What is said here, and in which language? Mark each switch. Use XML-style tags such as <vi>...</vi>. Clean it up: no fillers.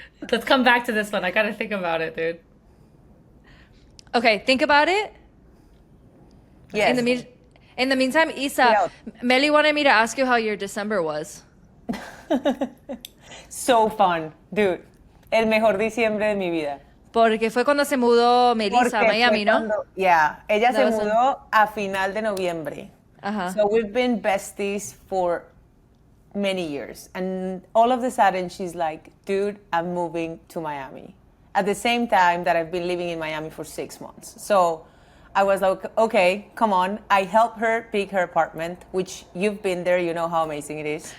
<en>Let's come back to this one. I gotta think about it, dude. Okay, think about it. Yes. In the meantime, Isa, Meli wanted me to ask you how your December was. So fun, dude.</en> <es>El mejor diciembre de mi vida. Porque fue cuando se mudó Melissa a Miami, ¿no? Ella se mudó a final de noviembre.</es> <en>So we've been besties for many years. And all of a sudden, she's like, dude, I'm moving to Miami. At the same time that I've been living in Miami for 6 months. So I was like, okay, come on. I helped her pick her apartment, which you've been there. You know how amazing it is.</en>